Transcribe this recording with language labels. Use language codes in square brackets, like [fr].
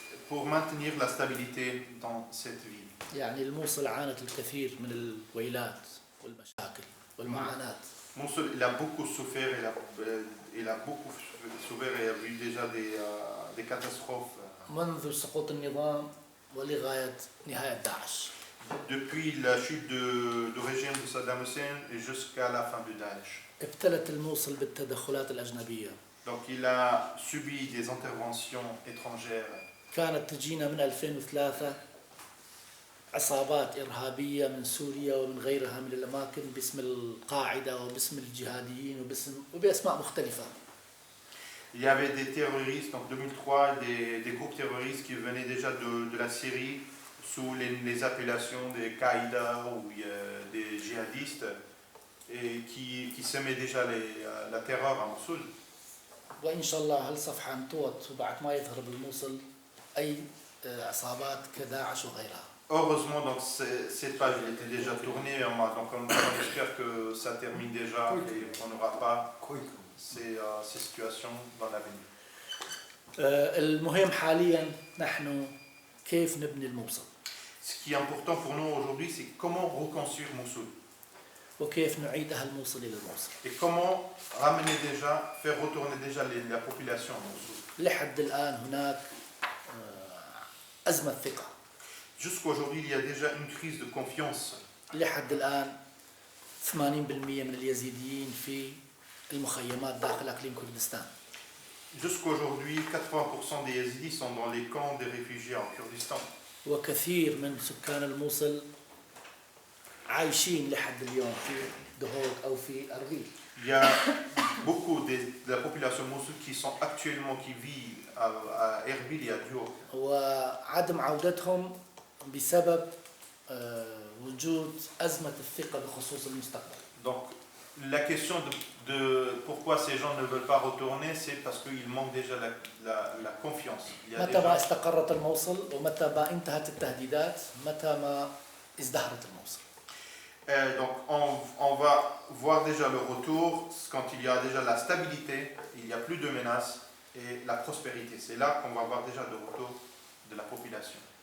[fr] Pour maintenir la stabilité dans cette ville. [ar] يعني الموصل عانت الكثير من الويلات والمشاكل والمعاناة. [fr] Mossoul, il a beaucoup souffert, il a beaucoup souffert et a vu déjà des catastrophes. [ar] منذ سقوط النظام ولغاية نهاية داعش. [fr] Depuis la chute du régime de Saddam Hussein et jusqu'à la fin de Daesh. [ar] ابتلت الموصل بالتدخلات الأجنبية. [fr] Donc il a subi des interventions étrangères. [ar] كانت تجينا من 2003 عصابات إرهابية من سوريا ومن غيرها من الأماكن باسم القاعدة وباسم الجهاديين وبأسماء مختلفة. [fr] Il y avait des terroristes, en 2003, des groupes terroristes qui venaient déjà de la Syrie sous les appellations des Qaïda ou des djihadistes et qui semaient déjà la terreur à Mossoul. [ar] وإن شاء الله هالصفحة انطوت وبعد ما يظهر بالموصل أي عصابات كداعش وغيرها. [fr] Heureusement, donc cette page elle était déjà tournée, donc on espère que ça termine déjà et qu'on n'aura pas ces situations dans l'avenir. [ar] المهم حاليا نحن كيف نبني الموصل. [fr] Ce qui est important pour nous aujourd'hui, c'est comment reconstruire Mossoul. [ar] وكيف نعيد أهل الموصل إلى الموصل. [fr] Et comment ramener déjà, faire retourner déjà la population à Mossoul. [ar] لحد الآن هناك أزمة ثقة. [fr] Jusqu'aujourd'hui, il y a déjà une crise de confiance. [ar] لحد الآن 80% من اليزيديين في المخيمات داخل أقليم كردستان. [fr] Jusqu'aujourd'hui, 80% des Yazidis sont dans les camps des réfugiés en Kurdistan. [ar] وكثير من سكان الموصل عايشين لحد اليوم في دهوك أو في أربيل. [fr] Il y a beaucoup de la population Mossoul qui vit à Erbil et à Duhok. [ar] وعدم عودتهم بسبب وجود أزمة الثقة بخصوص المستقبل. [fr] Donc la question de pourquoi ces gens ne veulent pas retourner, c'est parce qu'il manque déjà la confiance. [ar] متى ما استقرت الموصل ومتى ما انتهت التهديدات متى ما ازدهرت الموصل. [fr] Donc on va voir déjà le retour quand il y a déjà la stabilité, il n'y a plus de menaces et la prospérité. C'est là qu'on va voir déjà le retour de la population.